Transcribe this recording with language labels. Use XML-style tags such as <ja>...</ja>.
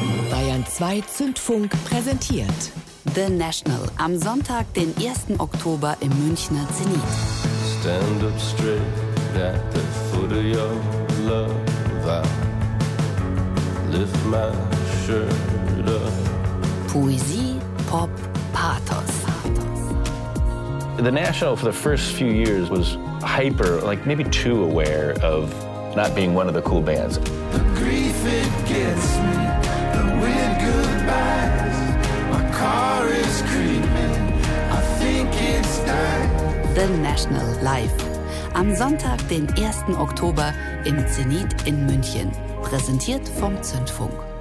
<de>Bayern 2 Zündfunk präsentiert The National am Sonntag, den 1. Oktober im Münchner Zenit.</de> <en>Stand up straight at the foot of your love. Lift my shirt up.</en> <de>Poesie, Pop, Pathos.</de> <en>The National for the first few years was hyper, like maybe too aware of not being one of the cool bands. The grief it gets me, the weird goodbyes. My car is creeping, I think it's time.</en> <de>The National live am Sonntag, den 1. Oktober im Zenit in München. Präsentiert vom Zündfunk.</de>